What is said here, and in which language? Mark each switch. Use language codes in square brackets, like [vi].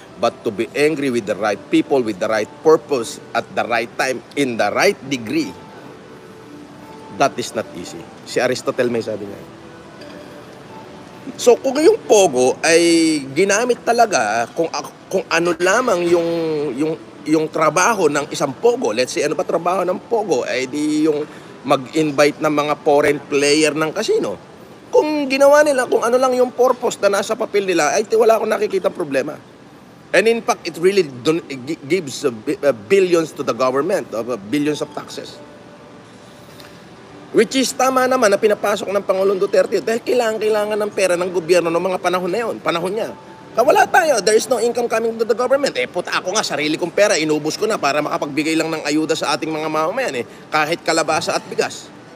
[en] But to be angry with the right people, with the right purpose, at the right time, in the right degree, that is not easy. [tl] Si Aristotle may sabi nga. So kung yung Pogo ay ginamit talaga kung ano lamang yung trabaho ng isang Pogo, [en] let's say [tl] ano ba trabaho ng Pogo, ay di yung mag-invite ng mga foreign player ng casino. Kung ginawa nila kung ano lang yung purpose na nasa papel nila, ay wala akong nakikita problema. [en] And in fact, it really gives billions to the government, billions of taxes. [tl] Which is tama naman na pinapasok ng Pangulong Duterte dahil kailangan ng pera ng gobyerno ng mga panahon na yun, panahon niya. Wala tayo, [en] there is no income coming to the government. [tl] Puta ako nga, sarili kong pera, inubos ko na para makapagbigay lang ng ayuda sa ating mga mamamayan kahit kalabasa at bigas.